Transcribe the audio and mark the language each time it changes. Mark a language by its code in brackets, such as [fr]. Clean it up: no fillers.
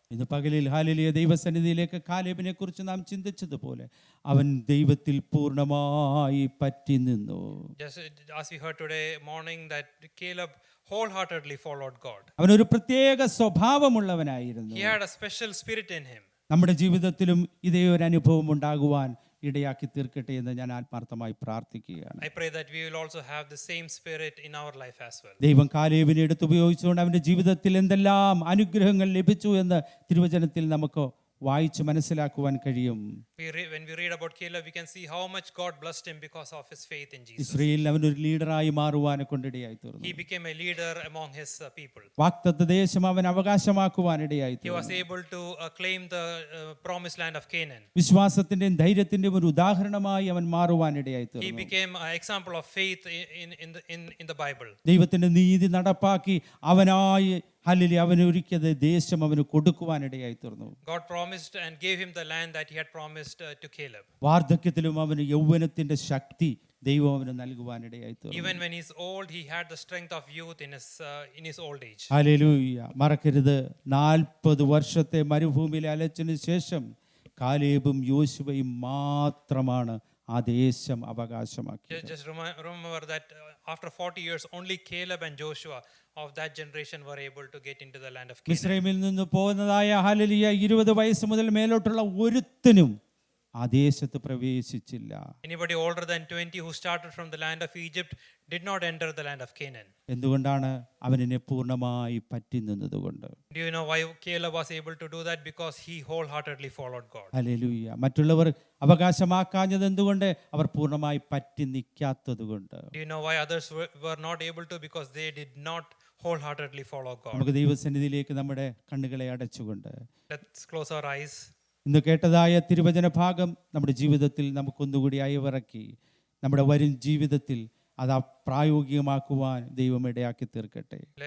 [ml] ഇന്ന് പകലിൽ ഹല്ലേലൂയ ദൈവസന്നിധിയിലേക്ക് കാലേബിനെ കുറിച്ച് നാം ചിന്തിച്ചതുപോലെ അവൻ ദൈവത്തിൽ പൂർണ്ണമായി പറ്റി നിന്നു. [en] Just as we heard today morning, that Caleb wholeheartedly followed God. [ml] അവനൊരു പ്രത്യേക സ്വഭാവമുള്ളവനായിരുന്നു. [en] He had a special spirit in him. [ml] നമ്മുടെ ജീവിതത്തിലും ഇതേ ഒരു അനുഭവം ഉണ്ടാകുവാൻ ഇടയാക്കി തീർക്കട്ടെ എന്ന് ഞാൻ ആത്മാർത്ഥമായി പ്രാർത്ഥിക്കുകയാണ്. [en] I pray that we will also have the same spirit in our life as well. [ml] ദൈവം കാലേബിനെ എടുത്തുപയോഗിച്ചുകൊണ്ട് അവൻ്റെ ജീവിതത്തിൽ എന്തെല്ലാം അനുഗ്രഹങ്ങൾ ലഭിച്ചു എന്ന് തിരുവചനത്തിൽ നമുക്ക് വായിച്ച് മനസ്സിലാക്കുവാൻ കഴിയും. [en] When we read about Caleb, we can see how much God blessed him because of his faith in Jesus. [ml] ഇസ്രായേലിൽ അവനൊരു ലീഡറായി മാറുവാനെ കൊണ്ടിടയായി തീർന്നു. [en] He became a leader among his people. [ml] വാഗ്ദത്ത ദേശം അവൻ അവകാശമാക്കുവാനിടയായി [en] He was [ml] തീർന്നു. [en] able to claim the promised land of Canaan. [ml] വിശ്വാസത്തിന്റെയും ധൈര്യത്തിന്റെയും ഒരു ഉദാഹരണമായി അവൻ മാറുവാനിടയായി [en] He [ml] തീർന്നു. [en] became an example of faith in the Bible. [ml] ദൈവത്തിന്റെ നീതി നടപ്പാക്കി അവനായി ഹല്ലേലൂയ അവന് ഒരുക്കിയത് ദേശം അവന് കൊടുക്കുവാനിടയായി തീർന്നു. [en] God promised and gave him the land that he had promised to Caleb. [ml] വാർദ്ധക്യത്തിലും അവന് യൗവനത്തിന്റെ ശക്തി ദൈവം അവന് നൽകുവാനിടയായി തീർന്നു. [en] Even when he's old, he had the strength of youth in his old age. [ml] Hallelujah. മറക്കരുത്, 40 വർഷത്തെ മരുഭൂമിയിലെ അലച്ചിന് ശേഷം കാലേബും യോശുവയും മാത്രമാണ് ആ ദേശം അവകാശമാക്കിയത്. [en] Just remember that after 40 years, only Caleb and Joshua of that generation were able to get into the land of Canaan. [ml] മിസ്രൈമിൽ നിന്ന് പോകുന്നതായ hallelujah 20 വയസ്സ് മുതൽ മേലോട്ടുള്ള ഒരുത്തനും ആ ദേശത്ത് പ്രവേശിച്ചില്ല. [en] Anybody older than 20 who started from the land of Egypt did not enter the land of Canaan. [ml] എന്തുകൊണ്ടാണ്? അവനെ പൂർണ്ണമായി പറ്റി നിന്നതുകൊണ്ട്. [en] Do you know why Caleb was able to do that? Because he wholeheartedly followed God. [ml] Hallelujah. മറ്റുള്ളവർ അവകാശമാക്കാഞ്ഞത് എന്തുകൊണ്ട്? അവർ പൂർണ്ണമായി പറ്റി നിൽക്കാത്തതുകൊണ്ട്. [en] Do you know why others were not able to? Because they did not wholeheartedly follow God. [ml] നമുക്ക് ദൈവസന്നിധിയിലേക്ക് നമ്മുടെ കണ്ണുകളെ അടച്ചുകൊണ്ട് [en] Let's close our eyes. [ml] ഇന്ന് കേട്ടതായ തിരുവചന ഭാഗം നമ്മുടെ ജീവിതത്തിൽ നമുക്കൊന്നുകൂടി അയവിറക്കി നമ്മുടെ വരും ജീവിതത്തിൽ അത് പ്രായോഗികമാക്കുവാൻ ദൈവം ഇടയാക്കി തീർക്കട്ടെ.